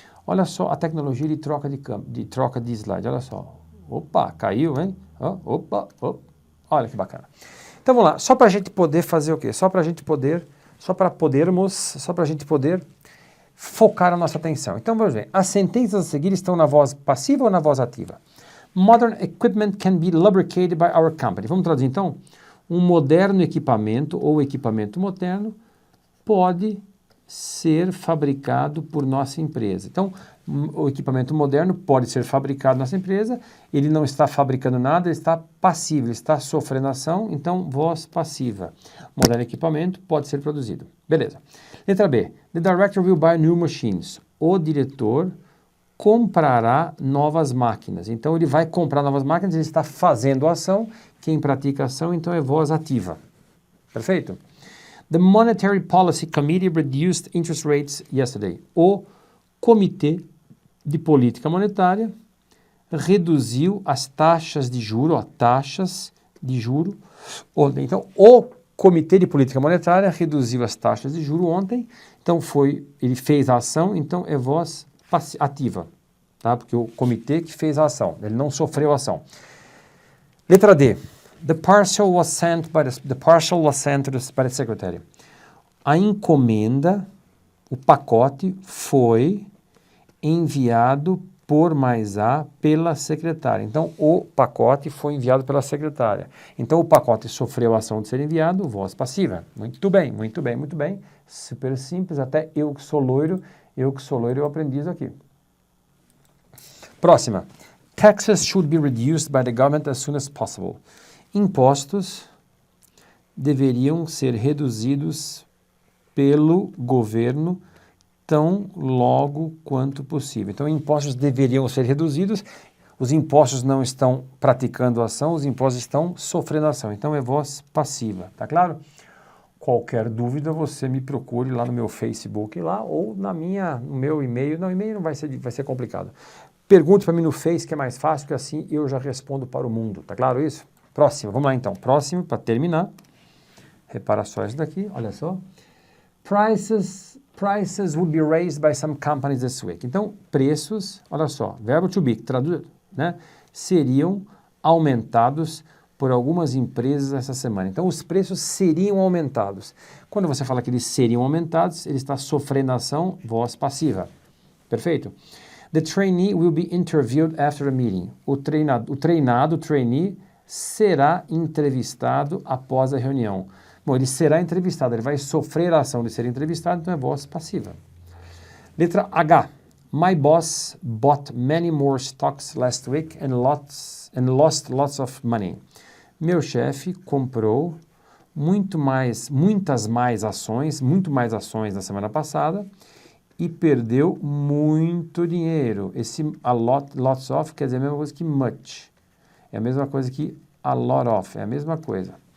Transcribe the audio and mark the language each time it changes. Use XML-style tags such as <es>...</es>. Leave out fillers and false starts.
<pt>Olha só a tecnologia de troca de slide, olha só. Opa, caiu, hein? Opa. Olha que bacana. Então vamos lá, só para a gente poder fazer o quê? Só para a gente poder focar a nossa atenção. Então vamos ver, as sentenças a seguir estão na voz passiva ou na voz ativa?</pt> <en>Modern equipment can be lubricated by our company.</en> <pt>Vamos traduzir então? Um moderno equipamento ou equipamento moderno pode ser fabricado por nossa empresa. Então, o equipamento moderno pode ser fabricado na nossa empresa, ele não está fabricando nada, ele está passivo, ele está sofrendo ação, então voz passiva. Moderno equipamento pode ser produzido. Beleza. Letra B.</pt> <en>The director will buy new machines.</en> <pt>O diretor comprará novas máquinas. Então, ele vai comprar novas máquinas, ele está fazendo a ação. Quem pratica a ação, então, é voz ativa. Perfeito?</pt> <en>The Monetary Policy Committee reduced interest rates yesterday.</en> <pt>O Comitê de Política Monetária reduziu as taxas de juro, ontem. Então, o Comitê de Política Monetária reduziu as taxas de juro ontem. Então, ele fez a ação, então é voz ativa, tá? Porque o comitê que fez a ação, ele não sofreu a ação. Letra D.</pt> <en>The parcel was sent by the secretary.</en> <pt>A encomenda, o pacote foi enviado por mais A pela secretária. Então, o pacote foi enviado pela secretária. Então, o pacote sofreu a ação de ser enviado, voz passiva. Muito bem. Super simples, até eu que sou loiro, eu aprendi isso aqui. Próxima.</pt> <en>Taxes should be reduced by the government as soon as possible.</en> <pt>Impostos deveriam ser reduzidos pelo governo tão logo quanto possível. Então, impostos deveriam ser reduzidos, os impostos não estão praticando ação, os impostos estão sofrendo ação. Então, é voz passiva, tá claro? Qualquer dúvida, você me procure lá no meu Facebook lá, ou no meu e-mail. Não, e-mail não vai ser complicado. Pergunte para mim no Face, que é mais fácil, que assim eu já respondo para o mundo, tá claro isso? Próximo, vamos lá então. Próximo, para terminar. Repara só isso daqui, olha só.</pt> <en>Prices Prices would be raised by some companies this week.</en> <pt>Então, preços, olha só, verbo to be, traduzido, né? Seriam aumentados por algumas empresas essa semana. Então, os preços seriam aumentados. Quando você fala que eles seriam aumentados, ele está sofrendo a ação, voz passiva. Perfeito?</pt> <en>The trainee will be interviewed after a meeting.</en> <pt>O trainee, será entrevistado após a reunião. Bom, ele será entrevistado, ele vai sofrer a ação de ser entrevistado, então é voz passiva. Letra H.</pt> <en>My boss bought many more stocks last week and lost lots of money.</en> <pt>Meu chefe comprou muito mais ações na semana passada e perdeu muito dinheiro. Esse lots of quer dizer a mesma coisa que much. É a mesma coisa que a lot of, é a mesma coisa.</pt>